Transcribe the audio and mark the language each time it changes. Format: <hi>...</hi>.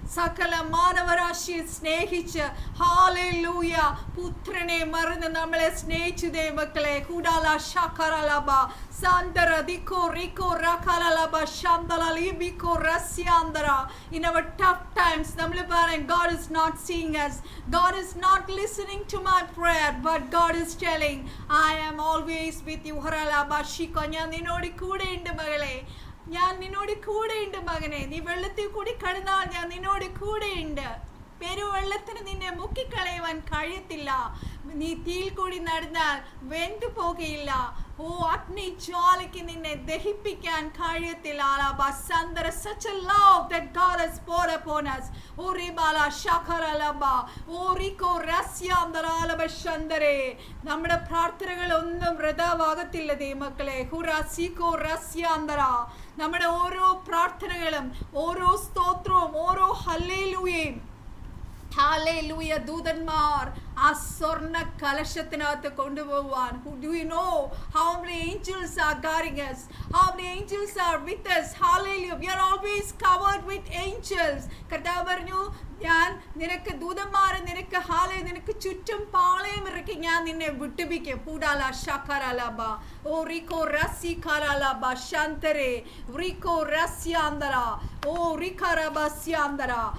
<ml>സകല മാനവരാശിയെ സ്നേഹിച്ച് ഹല്ലേലൂയ പുത്രനെ മറന്ന് നമ്മളെ സ്നേഹിച്ചു ദൈവമക്കളെ. കൂടാല ശകരലബ സാന്തര ദിക്കോ Rico റകലലബ Shanthala ലിബിക്കോ റസ്യാന്തര.</ml> <en>In our tough times</en> <ml>നമ്മൾ പറയും</ml> <en>God is not seeing us, God is not listening to my prayer, but God is telling I am always with you. ഹരലബ ശിക്കോ</en> <ml>ഞാൻ നിന്നോട് കൂടെയുണ്ട് മകളെ, ഞാൻ നിന്നോട് കൂടെയുണ്ട് മകനെ. നീ വെള്ളത്തിൽ കൂടി കടന്നാൽ ഞാൻ നിന്നോട് കൂടെയുണ്ട്. പെരുവെള്ളത്തിന് നിന്നെ മുക്കിക്കളയുവാൻ കഴിയത്തില്ല. നീ തീയിൽ കൂടി നടന്നാൽ വെന്തു പോകുകയില്ല. ഓ അഗ്നി ജ്വാലയ്ക്ക് നിന്നെ ദഹിപ്പിക്കാൻ കഴിയത്തില്ല.</ml> <en>Such a love that God has poured upon us. O ribala shakaralaba o riko rasyandalaba shandare.</en> <ml>നമ്മുടെ പ്രാർത്ഥനകൾ ഒന്നും വൃഥാവാകത്തില്ല ദൈവമക്കളെ. ഹുറാസിക്കോ റസ്യാന്തര. നമ്മുടെ ഓരോ പ്രാർത്ഥനകളും ഓരോ സ്തോത്രവും ഓരോ ഹല്ലേലൂയയും ഹല്ലേലൂയ ദൂതന്മാർ ആ സ്വർണ്ണ കലശത്തിനകത്ത് കൊണ്ടുപോകുവാൻ.</ml> <en>Do you know how many angels are guarding us? How many angels are with us? Hallelujah. We are always covered with angels.</en> <ml>കർത്താവ് പറഞ്ഞു ഞാൻ നിനക്ക് ദൂതന്മാരെ നിനക്ക് നിനക്ക് ചുറ്റും പാളയം ഇറക്കി ഞാൻ നിന്നെ വിട്ടുപിക്കും. പൂടാല ശകരലബ ഓ റിക്കോ റസി കരലബ ശാന്തരെ റിക്കോ റസ്യാന്തര ഓ റിക്കറബസ്യാന്തര.</ml>